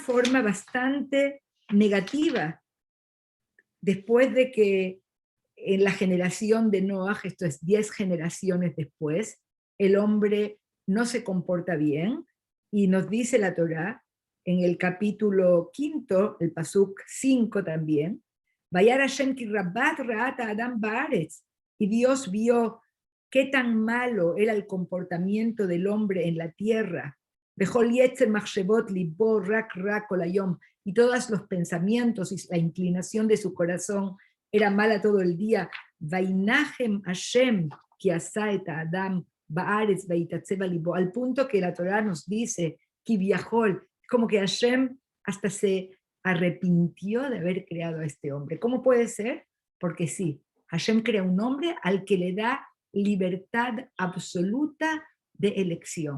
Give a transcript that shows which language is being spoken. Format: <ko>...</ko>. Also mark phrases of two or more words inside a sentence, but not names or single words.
<es>forma bastante negativa, después de que en la generación de Noaj, esto es 10 generaciones después, el hombre no se comporta bien, y nos dice la Torá, en el capítulo 5, el pasuk 5 también,</es> <he>וירא השם כי רבה רעת האדם בארץ,</he> <es>y Dios vio qué tan malo era el comportamiento del hombre en la tierra,</es> <he>וכל יצר מחשבות לבו רק רק רע כל היום,</he> <es>y todos los pensamientos y la inclinación de su corazón era mala todo el día,</es> <he>וינחם השם כי עשה את האדם בארץ ויתעצב לבו,</he> <es>al punto que la Torá nos dice,</es> <he>כביכול,</he> <es>como que Hashem hasta se arrepintió de haber creado a este hombre. ¿Cómo puede ser? Porque sí, Hashem crea un hombre al que le da libertad absoluta de elección.</es>